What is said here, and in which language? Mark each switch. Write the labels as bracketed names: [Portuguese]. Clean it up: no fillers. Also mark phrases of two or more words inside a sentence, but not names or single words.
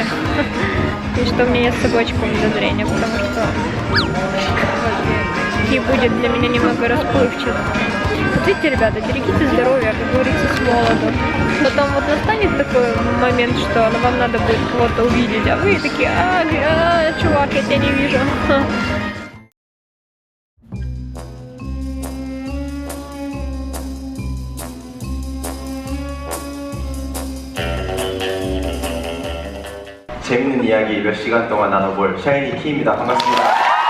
[Russian] И что у меня нет с собой очков для зрения, потому что Ки будет для меня немного расплывчат. Вот видите, ребята, берегите здоровье, как говорится, с молоду. Потом вот настанет такой момент, что вам надо будет кого-то увидеть, а вы такие, чувак, я тебя не вижу. [Korean] 재밌는 이야기 몇 시간 동안 나눠볼 샤이니 키입니다. 반갑습니다.